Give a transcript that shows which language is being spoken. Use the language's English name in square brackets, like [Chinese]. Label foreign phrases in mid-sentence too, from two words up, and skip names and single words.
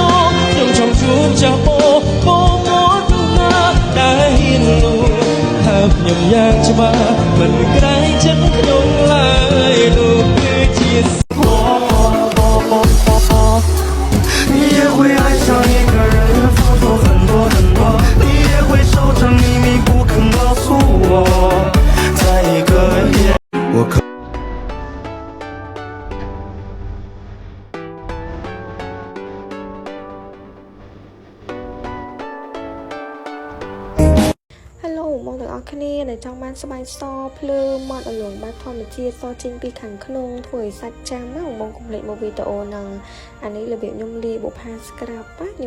[Khmer] ងខ្ញុំចង់ជួបចាស់បងមកណាដែលហ៊ានលួងថាខ្ញុំយ៉ាងច្បាស់មិនក្រែងចិត្តខ្ញុំឡើយលោកគឺជា [Chinese] 你也会爱上一个人付出很多很多你也会守着秘密不肯告诉我在一个夜我可 [Khmer] បងទាំងអស់គ្នាដែលចង់បានស្បែកសភ្លើមាត់អលងបែបធម្មជាតិសចេញពីខាងក្នុងធ្វើឲ្យសាច់ចាំណាបងកុំភ្លេចមកវីដេអូហ្នឹងអានេះរបៀបខ្ញុំលាយបុផា scrub ខ្ញុំ